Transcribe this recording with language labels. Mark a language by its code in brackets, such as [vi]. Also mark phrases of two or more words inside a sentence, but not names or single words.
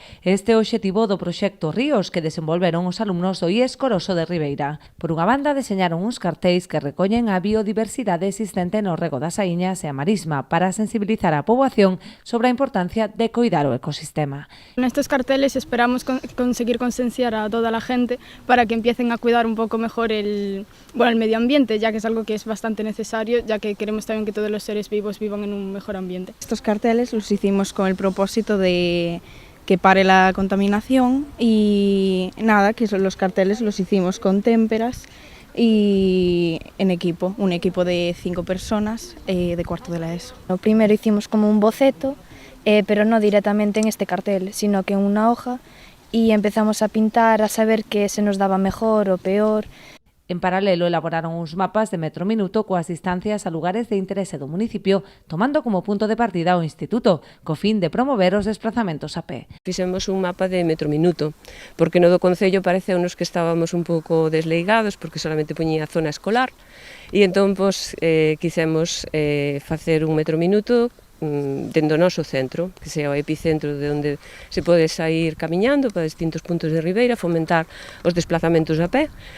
[gl] Este é o obxectivo do proxecto Ríos que desenvolveron os alumnos do IES Coroso de Ribeira. Por unha banda, deseñaron uns cartéis que recollen a biodiversidade existente no rego das Saíñas e a marisma para sensibilizar a poboación sobre a importancia de coidar o ecosistema. [es] Nestos carteles esperamos conseguir concienciar a toda la gente para que empiecen a cuidar un poco mejor el medio ambiente, ya que es algo que es bastante necesario, ya que queremos también que todos los seres vivos vivan en un mejor ambiente. Estos carteles los hicimos con el propósito de que pare la contaminación y nada, que los carteles los hicimos con témperas y en equipo, un equipo de 5 personas de cuarto de la ESO. Primero hicimos como un boceto, pero no directamente en este cartel, sino que en una hoja y empezamos a pintar, a saber qué se nos daba mejor o peor. [gl] En paralelo, elaboraron uns mapas de metro minuto coas distancias a lugares de interese do municipio, tomando como punto de partida o instituto, co fin de promover os desplazamentos a pé. Fixemos un mapa de metro minuto, porque no do Concello pareceunos que estábamos un pouco desleigados, porque solamente poñía zona escolar, e entón, quixemos facer un metro minuto dentro do noso centro, que sea o epicentro de onde se pode sair camiñando para distintos puntos de Ribeira, fomentar os desplazamentos a pé